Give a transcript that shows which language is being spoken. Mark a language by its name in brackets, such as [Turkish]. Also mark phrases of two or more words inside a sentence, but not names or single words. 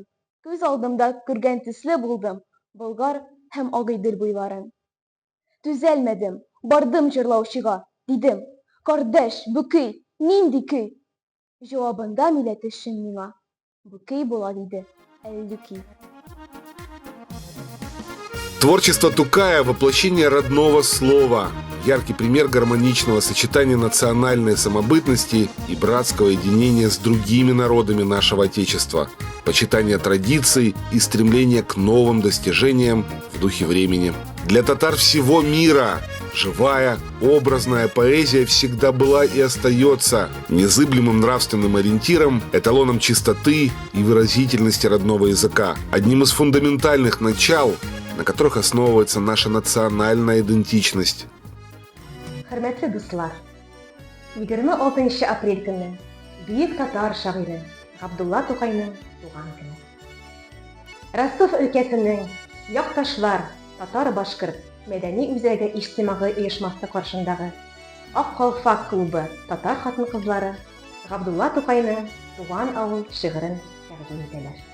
[Tatar] Күз алдымда күргән төсле булдым, Болгар һәм Агыйдел буйларын. Түзәлмәдем, бардым җырлаучыга, дидем: "Кардәш, бу көй, нинди көй?" Җавабында милләтешем миңа: "Бу көй була", диде, Әллүки. [Russian] Творчество Тукая – воплощение родного слова, яркий пример гармоничного сочетания национальной самобытности и братского единения с другими народами нашего Отечества, почитание традиций и стремление к новым достижениям в духе времени. Для татар всего мира живая, образная поэзия всегда была и остается незыблемым нравственным ориентиром, эталоном чистоты и выразительности родного языка, одним из фундаментальных начал, на которых основывается наша национальная идентичность. [Tatar] Хөрмәтле дуслар, 26 апрель көнне бөек татар шагыйре Габдулла Тукайның туган көне. Ростов өлкәсенең Якташлар татар-башкорт мәдәни үзәге иҗтимагый оешмасы каршындагы Ак Калфак клубы татар хатын-кызлары Габдулла Тукайның туган авыл шигырен тәкъдим итәләр.